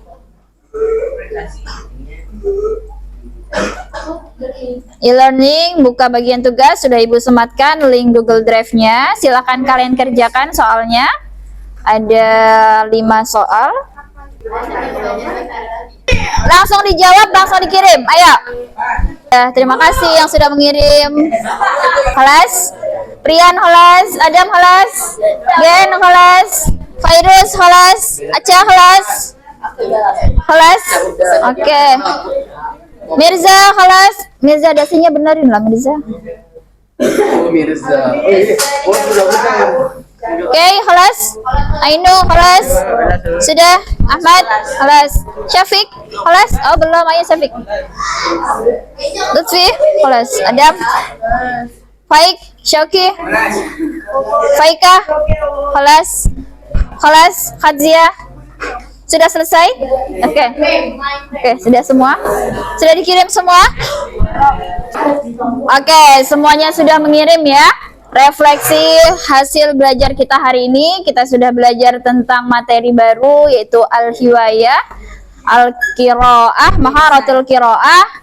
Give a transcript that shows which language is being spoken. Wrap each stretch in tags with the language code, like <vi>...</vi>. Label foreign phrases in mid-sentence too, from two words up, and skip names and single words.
<id>E-learning, buka bagian tugas, sudah Ibu sematkan link Google Drive-nya. Silakan kalian kerjakan soalnya. Ada 5 soal. Langsung dijawab, langsung dikirim. Ayo. Ya, terima kasih yang sudah mengirim. Holas, Prian holas, Adam holas, Gen holas, Fairuz holas, Aca holas. Holas. Oke. Mirza holas. Mirza dasinya benerin lah Mirza. Mirza. Oke, holas. Ainu holas. Sudah. Ahmad holas. Syafiq holas. Oh belum, ayo Syafiq. Lutfi holas. Adam. Faik, Syauki, Faika holas. Holas. Khadzia. Sudah selesai? Oke. Oke, sudah semua? Sudah dikirim semua? Oke, semuanya sudah mengirim ya. refleksi hasil belajar kita hari ini. Kita sudah belajar tentang materi baru yaitu</id> <ar>الهواية، القراءة، مهارة القراءة.</ar>